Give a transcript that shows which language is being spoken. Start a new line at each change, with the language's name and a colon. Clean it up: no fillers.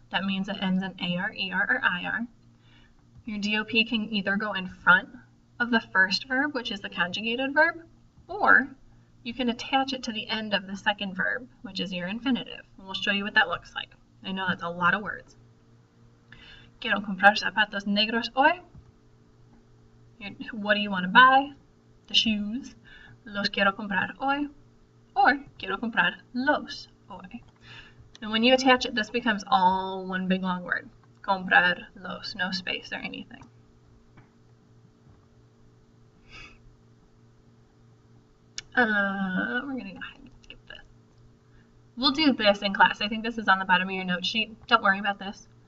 English: That means it ends in AR, ER, or IR. Your DOP can either go in front of the first verb, which is the conjugated verb, or you can attach it to the end of the second verb, which is your infinitive. And we'll show you what that looks like. I know that's a lot of words.
Spanish: Quiero comprar zapatos negros hoy.
English: What do you want to buy? The shoes.
Spanish: Los quiero comprar hoy. Or quiero comprar los hoy.
English: And when you attach it, this becomes all one big long word.
Spanish: Comprar los,
English: no space or anything. We're going to go ahead and skip this. We'll do this in class. I think this is on the bottom of your note sheet. Don't worry about this.